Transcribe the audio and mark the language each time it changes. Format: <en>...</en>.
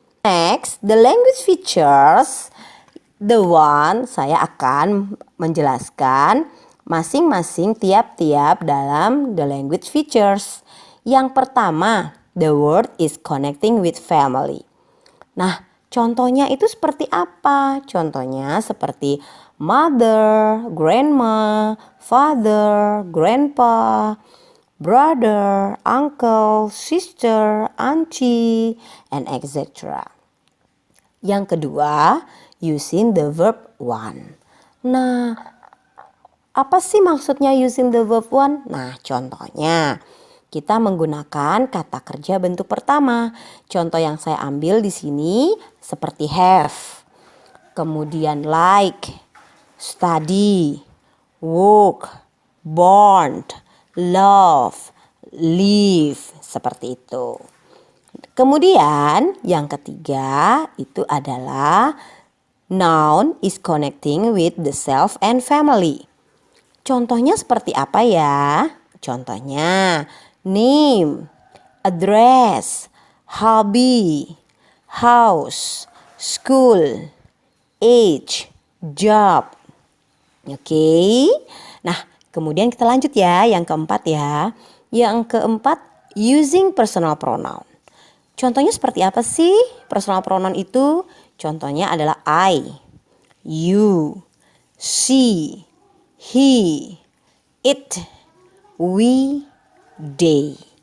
<en>Next, the language features. The one,</en> <id>saya akan menjelaskan masing-masing tiap-tiap dalam</id> <en>the language features.</en> <id>Yang pertama,</id> <en>the word is connecting with family.</en> <id>Nah, contohnya itu seperti apa? Contohnya seperti</id> <en>mother, grandma, father, grandpa, brother, uncle, sister, auntie, and etc.</en> <id>Yang kedua,</id> <en>using the verb one.</en> <id>Nah, apa sih maksudnya</id> <en>using the verb one?</en> <id>Nah, contohnya kita menggunakan kata kerja bentuk pertama. Contoh yang saya ambil di sini seperti have, kemudian like, study, work, born, love, live, seperti itu. Kemudian yang ketiga itu adalah</id> <en>noun is connecting with the self and family.</en> <id>Contohnya seperti apa ya? Contohnya</id> <en>name, address, hobby, house, school, age, job.</en> <id>Oke. Nah, kemudian kita lanjut ya, yang keempat ya. Yang keempat,</id> <en>using personal pronoun.</en> <id>Contohnya seperti apa sih personal pronoun itu? Contohnya adalah I, you, she, he, it, we, they.</id>